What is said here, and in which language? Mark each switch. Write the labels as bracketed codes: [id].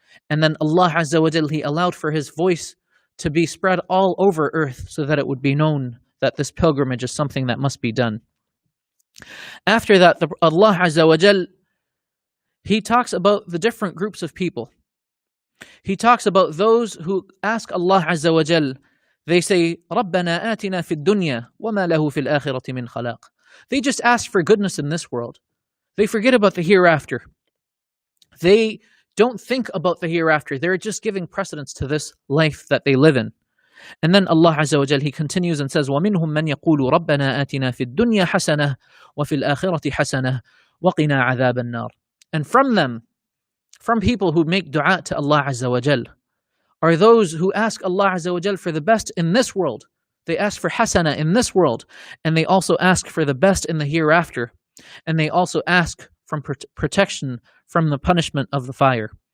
[en] And then Allah Azza wa Jal, He allowed for His voice to be spread all over earth so that it would be known that this pilgrimage is something that must be done. After that, Allah Azza wa Jal, He talks about the different groups of people. He talks about those who ask Allah Azza wa Jal. They say, [ar] رَبَّنَا آتِنَا فِي الدُّنْيَا وَمَا لَهُ فِي الْآخِرَةِ مِنْ خَلَاقٍ. [en] They just ask for goodness in this world. They forget about the hereafter. They don't think about the hereafter. They're just giving precedence to this life that they live in. And then Allah Azza wa Jal, He continues and says, [ar] وَمِنْهُمْ مَنْ يَقُولُ رَبَّنَا آتِنَا فِي الدُّنْيَا حَسَنَةً وَفِي الْآخِرَةِ حَسَنَةً وَقِنَا عَذَابَ النَّارِ. [en] And from people who make dua to Allah Azza wa Jal, are those who ask Allah Azza wa Jal for the best in this world. They ask for hasana in this world, and they also ask for the best in the hereafter, and they also ask from protection from the punishment of the fire.